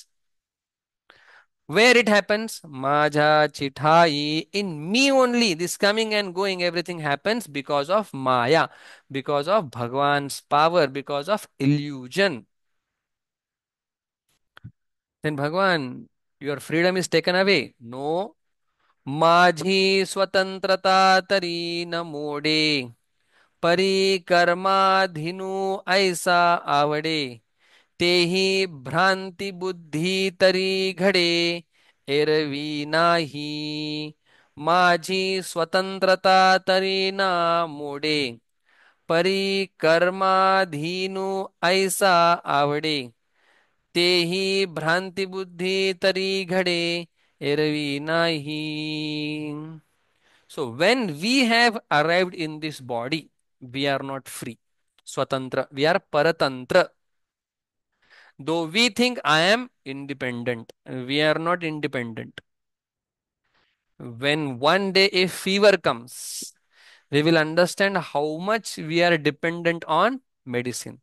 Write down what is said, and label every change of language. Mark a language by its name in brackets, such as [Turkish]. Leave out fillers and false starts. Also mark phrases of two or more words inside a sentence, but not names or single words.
[English] Where it happens? Maja, Chithai, in me only. This coming and going, everything happens because of Maya, because of Bhagwan's power, because of illusion. Then Bhagwan, your freedom is taken away. No. [Marathi] माझी स्वतंत्रता तरी ना मोडे. परी कर्मा धीनु ऐसा आवडे. तेही भ्रांति बुद्धी तरी घडे एरवी नाही माझी स्वतंत्रता तरी ना मोडे परी कर्माधीनु ऐसा आवडे तेही भ्रांति बुद्धी तरी घडे एरवी नाही. [English] So when we have arrived in this body, we are not free. Swatantra, we are paratantra. Though we think I am independent, we are not independent. When one day a fever comes, we will understand how much we are dependent on medicine.